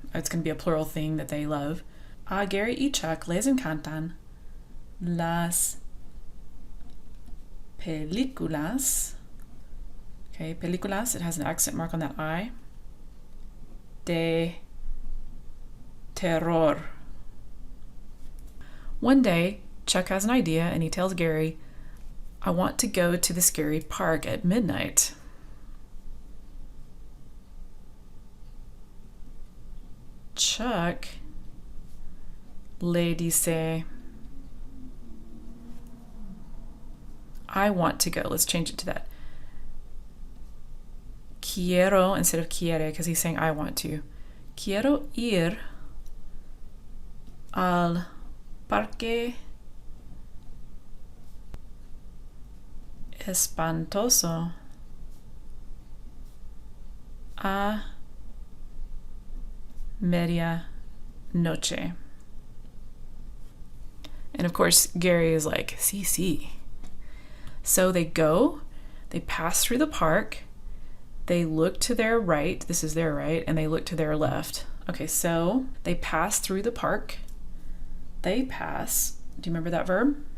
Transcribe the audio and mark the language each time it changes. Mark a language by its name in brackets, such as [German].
[English] It's going to be a plural thing that they love. [Spanish] A Gary y Chuck les encantan las películas. [English] Okay, películas, it has an accent mark on that I. [Spanish] De terror. [English] One day, Chuck has an idea and he tells Gary, I want to go to the scary park at midnight. [Spanish] Chuck le dice, [English] I want to go. Let's change it to that. Quiero instead of quiere, because he's saying I want to. [Spanish] Quiero ir al parque espantoso a medianoche. [English] And of course, Gary is like, sí. So they go, they pass through the park, they look to their right, this is their right, and they look to their left. Okay, so they pass through the park. They pass, do you remember that verb?